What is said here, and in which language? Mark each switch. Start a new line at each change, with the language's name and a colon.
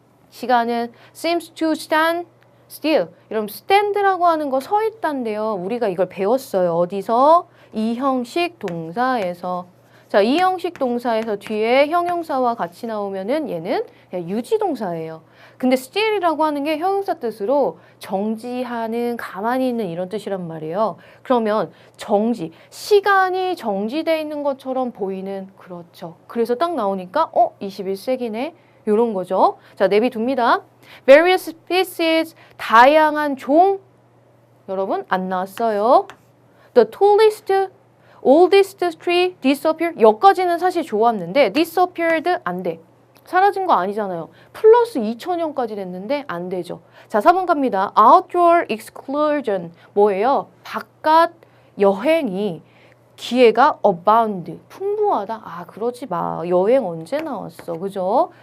Korean: 시간은
English: seems to stand still.
Korean: 여러분, stand라고 하는 거 서 있단데요. 우리가 이걸 배웠어요. 어디서? 이 형식 동사에서. 자, 이 형식 동사에서 뒤에 형용사와 같이 나오면은 얘는 유지 동사예요. 근데 still이라고 하는 게 형용사 뜻으로 정지하는, 가만히 있는 이런 뜻이란 말이에요. 그러면 정지, 시간이 정지되어 있는 것처럼 보이는, 그렇죠. 그래서 딱 나오니까 21세기네. 이런 거죠. 자, 내비둡니다.
English: various species,
Korean: 다양한 종. 여러분 안 나왔어요.
English: The tallest, oldest tree disappeared.
Korean: 여기까지는 사실 좋았는데 disappeared 안 돼. 사라진 거 아니잖아요. 플러스 2000년까지 됐는데 안 되죠. 자, 4번 갑니다.
English: Outdoor excursion.
Korean: 뭐예요? 바깥 여행이 기회가 abound. 풍부하다. 그러지 마. 여행 언제 나왔어? 그죠?